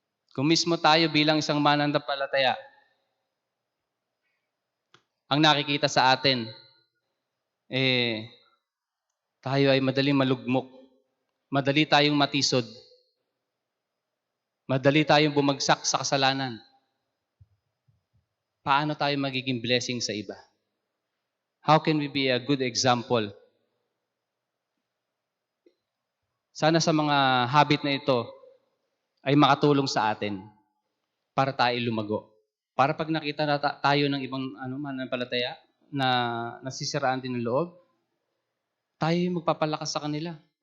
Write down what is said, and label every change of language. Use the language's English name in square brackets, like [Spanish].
[Filipino] Kung mismo tayo bilang isang mananampalataya, ang nakikita sa atin, tayo ay madaling malugmok, madali tayong matisod, madali tayong bumagsak sa kasalanan. Paano tayo magiging blessing sa iba? [English] How can we be a good example? [Filipino] Sana sa mga habit na ito ay makatulong sa atin para tayo lumago. Para pag nakita na tayo ng ibang mananampalataya na nasisiraan din ng loob, tayo yung magpapalakas sa kanila.